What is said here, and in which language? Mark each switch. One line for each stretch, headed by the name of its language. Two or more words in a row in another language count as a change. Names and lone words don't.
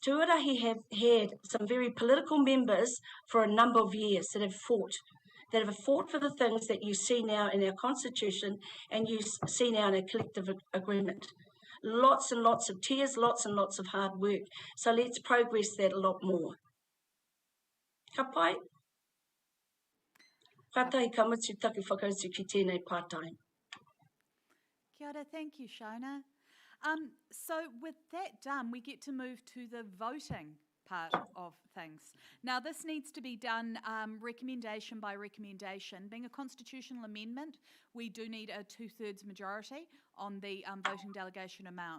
English: Tuarahi have had some very political members for a number of years that have fought for the things that you see now in our constitution and you see now in a collective agreement. Lots and lots of tears, lots and lots of hard work. So let's progress that a lot more.
Māori: Ka pai? Kātai ka mutu taki whakautu ki tēnei part-time. Kia ora,
English: thank you, Shona. So with that done, we get to move to the voting part of things. Now, this needs to be done recommendation by recommendation. Being a constitutional amendment, we do need a 2/3 majority on the voting delegation amount.